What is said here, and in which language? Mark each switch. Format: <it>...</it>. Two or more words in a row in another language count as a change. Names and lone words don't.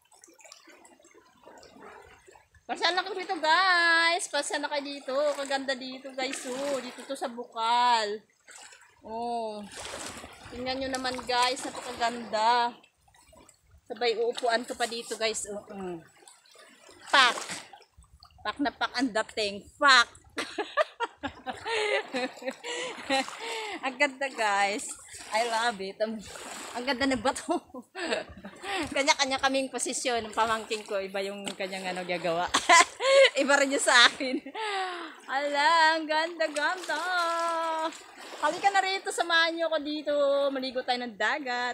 <tl>Pasal na kayo dito guys. Pasal na kayo dito. Kaganda dito guys oh. Dito to sa Bukal. Oh. Tingnan nyo naman guys. Napakaganda. Sabay uupuan ko pa dito guys. Pak. Pak na pak ang dating. Pak. Ang ganda guys.</tl> <en>I love it.</en> <tl>Ang ganda ng bato. Kanya-kanya kaming posisyon ng pamangking ko. Iba yung kanyang ano gagawa. Iba rin yung sa akin. Ala, ang ganda-ganda. Halika na rito. Samahan nyo ako dito. Maligo tayo ng dagat.</tl>